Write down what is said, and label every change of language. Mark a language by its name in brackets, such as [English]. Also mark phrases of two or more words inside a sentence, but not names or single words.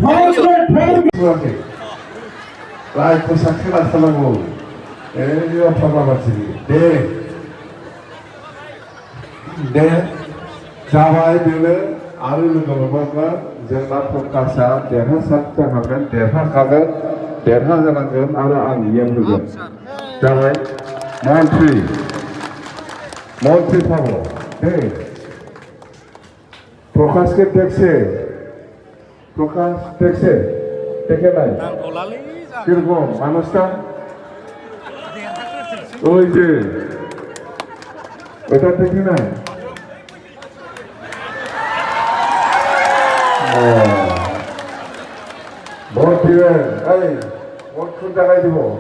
[Bodo] रायखौ साख्रि लाथारनांगौ ओरैनो फाग्लाबादि दे जाबाय बेनो आरो लोगो मोनबावब्ला जोंना प्रकाशआ देरहासार देरहाखागोन देरहाहोनांगोन आरो आं इएम होगोन जाबाय मन्त्रि पाबो दे [Bangla] प्रकाशকে দেখছে প্রকাশ দেখছে দেখে নাই কিরকম মানুষটা ওই যে ওটা দেখি নাই ভোট দিবেন এই ভোট কোন জায়গায় দিব